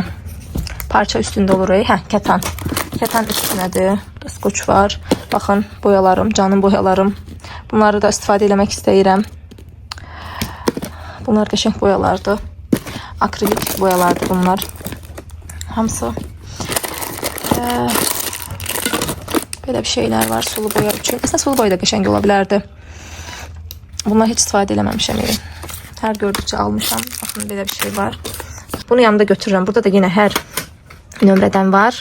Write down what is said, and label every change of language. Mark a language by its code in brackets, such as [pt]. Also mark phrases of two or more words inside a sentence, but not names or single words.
[az] Parça üstündə olur. Hə, kətan. Kətan üstünədir. Skoç var. Baxın boyalarım, canım boyalarım. Bunları da istifadə eləmək istəyirəm. Bunlar qəşəng boyalardır. Akrilik boyalardır bunlar. Hamısı. [tr] Böyle bir şeyler var sulu boya için. [az] Aslında sulu boya da qəşəng ola bilərdi. Bunlar hiç istifadə eləməmişəm. Hər gördükçe almışam. [tr] Bakın böyle bir şey var. Bunu yanımda götürürüm. Burada da yine her nömrədən var.